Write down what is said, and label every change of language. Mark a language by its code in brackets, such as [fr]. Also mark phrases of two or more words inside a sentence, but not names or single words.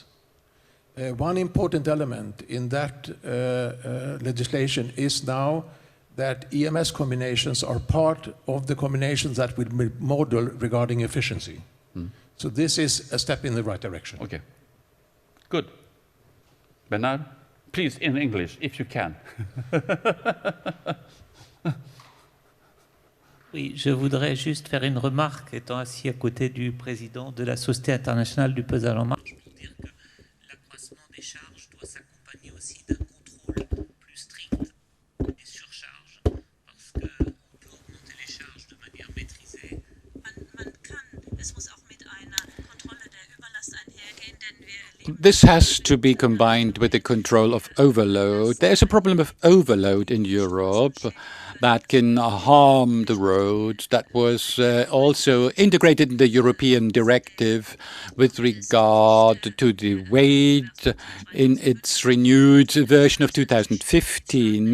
[en] One important element in that legislation is now that EMS combinations are part of the combinations that will be modeled regarding efficiency. So this is a step in the right direction. Okay, good. Bernard, please, in English, if you can. [fr] Oui, je voudrais juste faire une remarque, étant assis à côté du président de la Société internationale du pesage en marche, pour dire que l'accroissement des charges doit s'accompagner aussi d'un contrôle plus strict des surcharges, parce qu'on peut augmenter les charges de manière maîtrisée. [de] Es muss auch mit einer Kontrolle der Überlast einhergehen, denn wir [en] This has to be combined with the control of overload. There's a problem of overload in Europe that can harm the roads. That was also integrated in the European directive with regard to the weight in its renewed version of 2015.